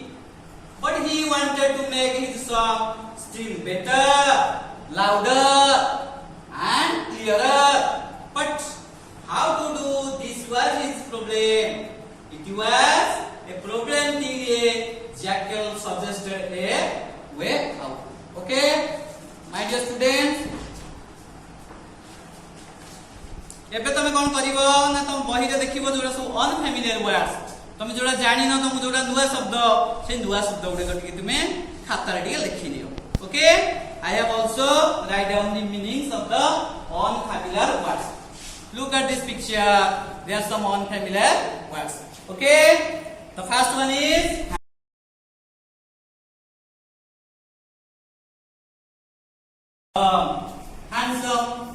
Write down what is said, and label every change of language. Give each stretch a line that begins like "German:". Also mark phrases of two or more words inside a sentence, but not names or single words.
English: But he wanted to make his song still better, louder and clearer. But how to do this was his problem. It was a problem till a jackal suggested a way out. Okay, my dear students.
Odia: ଏବେ ତମେ କଣ କରିବ ନା ତମ ବହିରେ ଦେଖିବ ଯୋଉଟା ସବୁ
English: unfamiliar words
Odia: ତମେ ଯୋଉଟା ଜାଣିନ ତମ ଯୋଉଟା ନୂଆ ଶବ୍ଦ সেই ନୂଆ ଶବ୍ଦ ଗୁଡିକ ଟିକେ ତୁମେ ଖାତାରେ ଟିକେ ଲେଖି ନିଅ ଓକେ
English: I have also write down the meanings of the unfamiliar words. Look at this picture. There are some unfamiliar words. Okay, the first one is handsome.